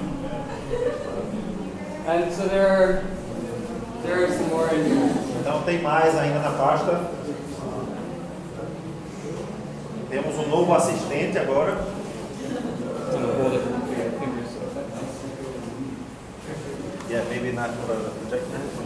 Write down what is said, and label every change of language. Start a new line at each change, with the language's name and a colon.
English: And so there are some more in here.
Portuguese: Então tem mais ainda na pasta. Temos um novo assistente agora.
English: I'm gonna hold it with your fingers. Yeah, maybe not for the projector.